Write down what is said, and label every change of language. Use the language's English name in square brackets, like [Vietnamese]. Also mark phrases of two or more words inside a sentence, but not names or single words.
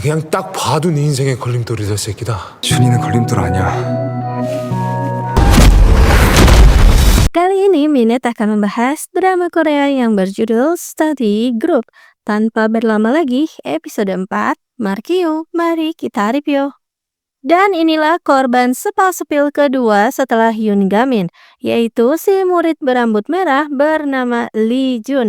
[Korean] 그냥 딱 봐도 네 인생의 걸림돌이다 새끼다. 준이는 걸림돌 아니야. [Indonesian] Kali ini Minute akan membahas drama Korea yang berjudul Study Group. Tanpa berlama lagi, episode 4, Markio, mari kita review. Dan inilah korban sepal-sepil kedua setelah Yoon Gamin, yaitu si murid berambut merah bernama Lee Jun.